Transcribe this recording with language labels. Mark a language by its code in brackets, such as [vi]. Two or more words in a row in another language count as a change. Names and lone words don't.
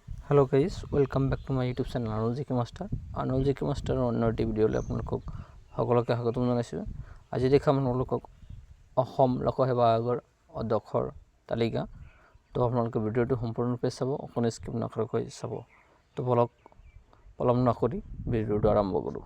[en] hello guys, welcome back to my YouTube channel आनुल জিকে মাষ্টাৰ। [as] আনুল জিকে মাষ্টাৰৰ অন্য এটি ভিডিঅ'লৈ আপোনালোকক সকলোকে স্বাগতম জনাইছোঁ। আজি দেখাম আপোনালোকক অসম লোকসেৱা আয়োগৰ অধ্যক্ষৰ তালিকা। তো আপোনালোকে ভিডিঅ'টো সম্পূৰ্ণৰূপে চাব, অকণো স্কিপ নকৰাকৈ চাব। তো বলক পলম নকৰি ভিডিঅ'টো আৰম্ভ কৰোঁ।